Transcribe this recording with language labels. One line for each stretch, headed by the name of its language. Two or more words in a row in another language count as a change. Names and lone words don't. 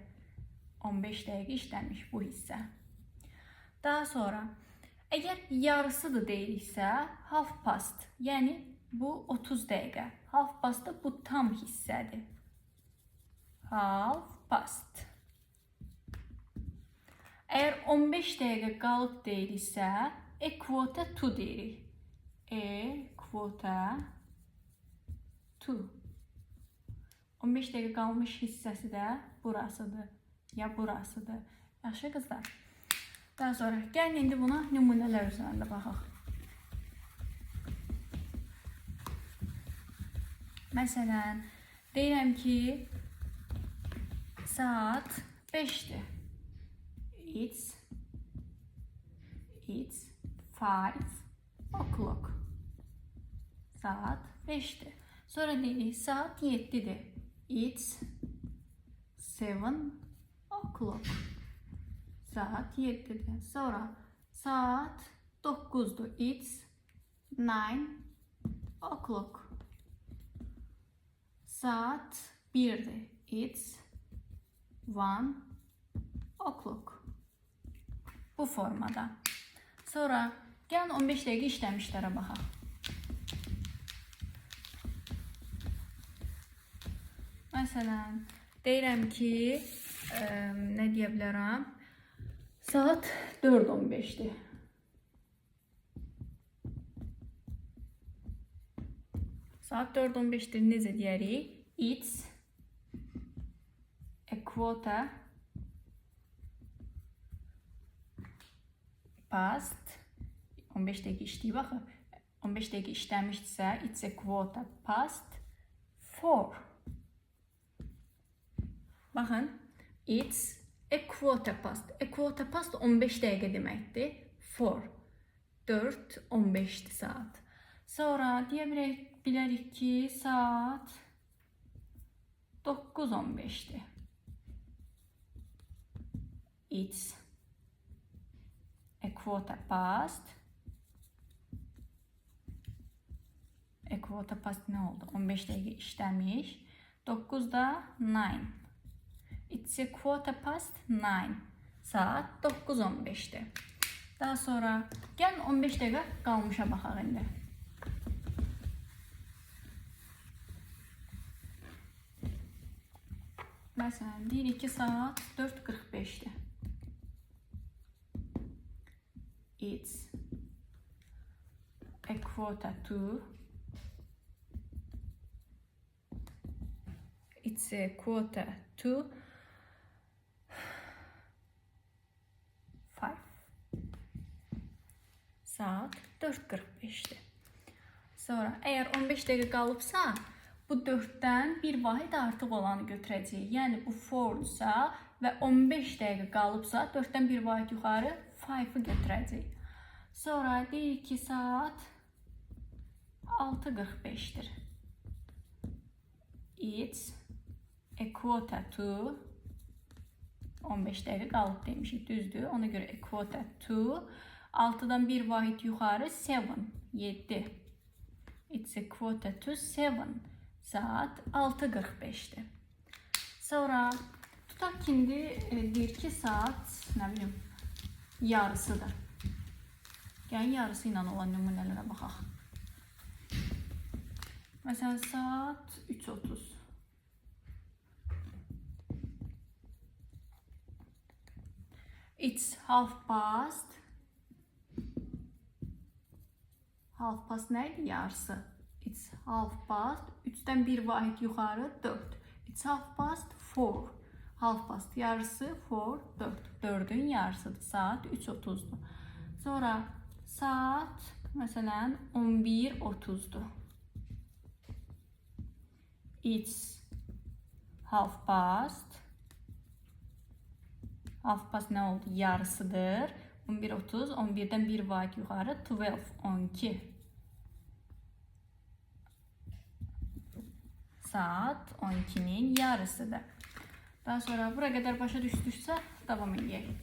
Azerbaijani: 15 dəqiqə işlənmiş bu hissə. Daha sonra, əgər yarısıdır deyiriksə,
English: half past,
Azerbaijani: yəni bu 30 dəqiqə.
English: Half past
Azerbaijani: da bu tam hissədir.
English: Half past.
Azerbaijani: Əgər 15 dəqiqə qalıb deyiriksə,
English: quarter to deyirik. Quarter to.
Azerbaijani: 15 dəqiqə qalmış hissəsi də burasıdır, ya burasıdır. Yaxşı qızlar. Daha sonra, gəlin indi buna nümunələr üzərində baxaq. Məsələn, deyirəm ki, saat 5'dir.
English: It's 5 o'clock.
Azerbaijani: Saat 5'dir. Sonra deyirik, saat 7'dir.
English: It's 7 o'clock.
Azerbaijani: Saat 7'dir. Sonra saat 9'dur.
English: It's 9 o'clock.
Azerbaijani: Saat 1'dir.
English: It's 1 o'clock.
Azerbaijani: Bu formada. Sonra gəlin 15 dəqiqə işləmişlərə baxaq. Məsələn, deyirəm ki, nə deyə bilərəm? Saat 4:15'dir. Saat 4:15'dir. Necə deyərik?
English: It's a quarter past.
Azerbaijani: 15 dəqiqə işləyib baxın. 15 dəqiqə işləmişdirsə,
English: it's a quarter past 4. Baxın, it's a quarter past. A quarter past
Azerbaijani: 15 dəqiqə deməkdir. 4, 15'dir saat. Sonra deyə bilərik ki, saat 9:15'dir.
English: It's a quarter past. A quarter past
Azerbaijani: nə oldu? 15 dəqiqə işləmiş. 9'da 9.
English: It's a quarter past 9.
Azerbaijani: Saat 9:15'dir. Daha sonra gəlin 15 dəqiqə qalmışa baxaq indi. Məsələn, deyirik ki, saat 4:45'dir.
English: It's a quarter to. It's a quarter to 5.
Azerbaijani: Saat 4.45'dir. Sonra əgər 15 dəqiqə qalıbsa, bu 4-dən bir vahid artıq olanı götürəcəyik. Yəni bu 4-sa və 15 dəqiqə qalıbsa, 4-dən bir vahid yuxarı 5-ı götürəcəyik. Sonra deyir ki, saat 6.45'dir.
English: It's a quarter to
Azerbaijani: 15 dəqiqə qalıb demişik, düzdür. Ona görə
English: a quarter to
Azerbaijani: 6-dan bir vahid yuxarı 7.
English: It's a quarter to 7.
Azerbaijani: Saat 6.45'dir. Sonra tutaq ki, indi deyir ki, saat nə bilim yarısıdır. Yəni yarısı ilə olan nümunələrə baxaq. Məsələn, saat 3:30.
English: It's half past. Half past
Azerbaijani: neydi? Yarısı.
English: It's half past.
Azerbaijani: 3'ten bir vahid yuxarı 4.
English: It's half past 4. Half past yarısı 4.
Azerbaijani: 4'ün yarısıdır. Saat 3:30'dur. Sonra saat məsələn 11:30'dur.
English: It's half past. Half past
Azerbaijani: nə oldu? Yarısıdır. 11:30. 11'den bir vahid yuxarı 12. Saat 12'nin yarısıdır. Daha sonra buraya kadar başa düşdüksə davam edək.